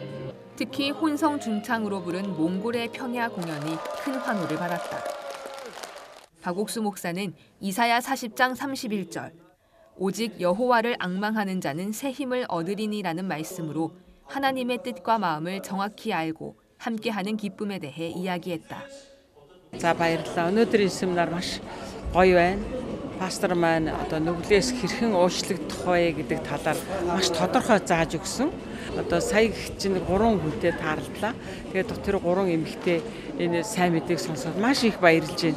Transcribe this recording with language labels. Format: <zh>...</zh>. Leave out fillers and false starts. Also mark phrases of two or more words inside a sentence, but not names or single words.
<ko>특히 혼성 중창으로 부른 몽골의 평야 공연이 큰 환호를 받았다. 박옥수 목사는 이사야 40장 31절, 오직 여호와를 앙망하는 자는 새 힘을 얻으리니라는 말씀으로 하나님의 뜻과 마음을 정확히 알고 함께하는 기쁨에 대해 이야기했다.</ko> <mn>За баярлалаа. Өнөөдрийн семинар маш гоё байна. Пастор маань одоо нүглээс хэрхэн уучлагдах вэ гэдэг талаар маш тодорхой зааж өгсөн. Одоо сая чинь 3 хүнтэй таарлаа. Тэгээд тэр 3 эмэгтэй энэ сайн мэдээг сонсоод маш их баярлж байна.</mn>